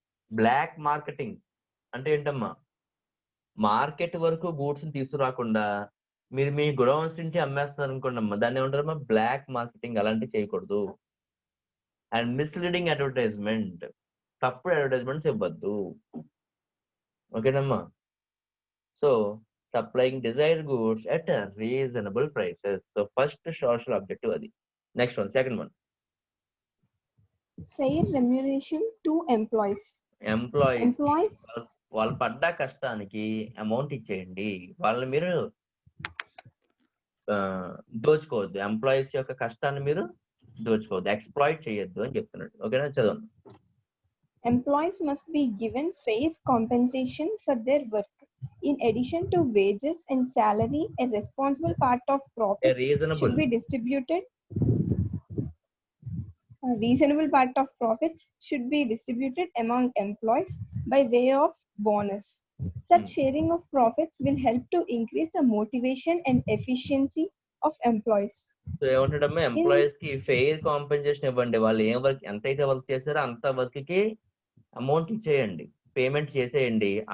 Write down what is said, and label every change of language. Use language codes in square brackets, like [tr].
[te] Black marketing అంటే ఏంటమ్మా? Market వరకు గూడ్స్ ని తీసుకురాకుండా మీరు మీ గొడౌన్స్ నుంచి అమ్మేస్తున్నారు అనుకోండి అమ్మా, దాన్ని ఏమంటారమ్మా? Black marketing. అలాంటివి చేయకూడదు. [en] and misleading advertisement, [te] తప్పుడు అడ్వర్టైజ్మెంట్స్ ఇవ్వద్దు. ఓకేనమ్మా? [en] So supplying desired goods at reasonable prices. So first social objective అది. Next one, second one. Fair remuneration to employees. [te] Employees వాళ్ళు పడ్డ కష్టానికి అమౌంట్ ఇచ్చేయండి. వాళ్ళని మీరు దోచుకోవద్దు. ఎంప్లాయీస్ యొక్క కష్టాన్ని మీరు దోచుకోవద్దు, ఎక్స్ప్లాయిట్ చేయొద్దు అని చెప్తున్నాడు. ఓకేనా? చదవండి. [en] Employees must be given fair compensation for their work. In addition to wages and salary, a responsible part of profits should be distributed. A reasonable part of profits should be distributed among employees by way of bonus. Such sharing of profits will help to increase the motivation and efficiency of employees. [te] So ఏమంటాడమ్మా? Employees కి fair compensation ఇవ్వండి. వాళ్ళు ఏం work, ఎంతైతే work చేస్తారో అంత work కి amount ఇచ్చేయండి, payment చేసేయండి.